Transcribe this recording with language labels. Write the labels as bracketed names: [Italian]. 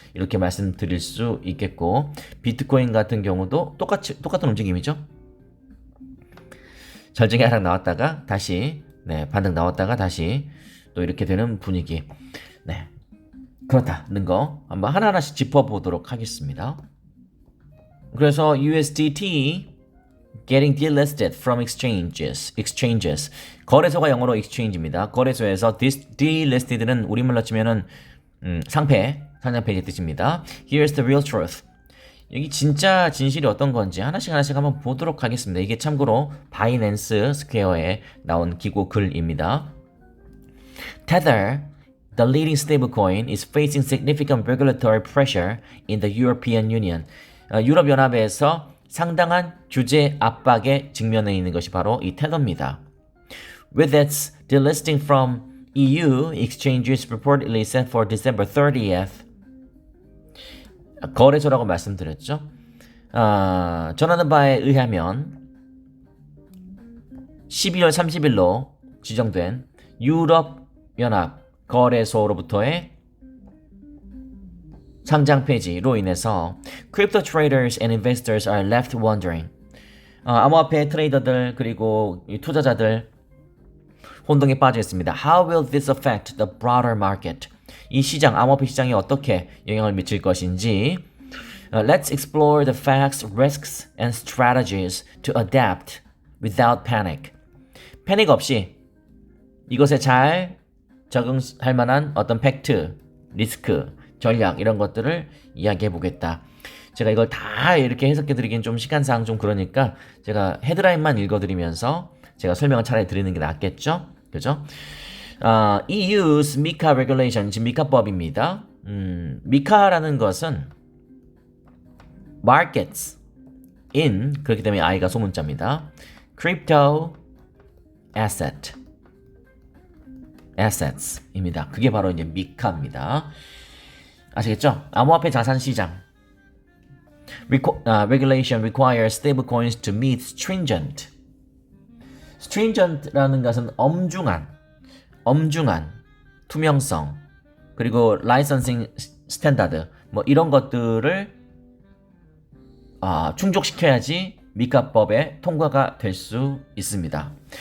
[Korean] 이렇게 말씀드릴 수 있겠고, 비트코인 같은 경우도 똑같은 움직임이죠. 절정의 하락 나왔다가 다시 반등 나왔다가 다시 또 이렇게 되는 분위기. 네, 그렇다는 거 한번 하나하나씩 짚어보도록 하겠습니다. [English] 그래서 USDT getting delisted from exchanges. [Korean] 거래소가 영어로 exchange입니다. 거래소에서 delisted는 우리말로 치면은 상장 폐지 뜻입니다. [English] Here's the real truth. [Korean] 여기 진짜 진실이 어떤 건지 하나씩 한번 보도록 하겠습니다. 이게 참고로 바이낸스 스퀘어에 나온 기고 글입니다. [English] Tether, the leading stablecoin, is facing significant regulatory pressure in the European Union. [Korean] 유럽연합에서 상당한 규제 압박에 직면해 있는 것이 바로 이 테더입니다. [English] With its delisting from EU exchanges reportedly set for December 30th. [Korean] 거래소라고 말씀드렸죠. 전하는 바에 의하면 12월 30일로 지정된 유럽연합 거래소로부터의 상장 폐지로 인해서 [English] crypto traders and investors are left wondering. [Korean] 암호화폐 트레이더들 그리고 투자자들 혼동에 빠져 있습니다. [English] How will this affect the broader market? [Korean] 이 시장, 암호화폐 시장에 어떻게 영향을 미칠 것인지. [English] Let's explore the facts, risks, and strategies to adapt without panic. [Korean] 패닉 없이 이것에 잘 적응할 만한 어떤 팩트, 리스크, 전략 이런 것들을 이야기해 보겠다. 제가 이걸 다 이렇게 해석해 드리긴 좀 시간상 좀 그러니까 제가 헤드라인만 읽어 드리면서 제가 설명을 차라리 드리는 게 낫겠죠? 그죠? [English] EU's MiCA regulation, [Korean] 지금 미카법입니다. 미카라는 것은 [English] markets in [Korean] 그렇기 때문에 I가 소문자입니다. [English] crypto assets입니다. [Korean] 그게 바로 이제 미카입니다. 아시겠죠? 암호화폐 자산 시장. [English] Regulation requires stablecoins to meet stringent [Korean] 라는 것은 엄중한, 투명성, 그리고 라이선싱 스탠다드, 뭐 이런 것들을 충족시켜야지 미카법에 통과가 될 수 있습니다.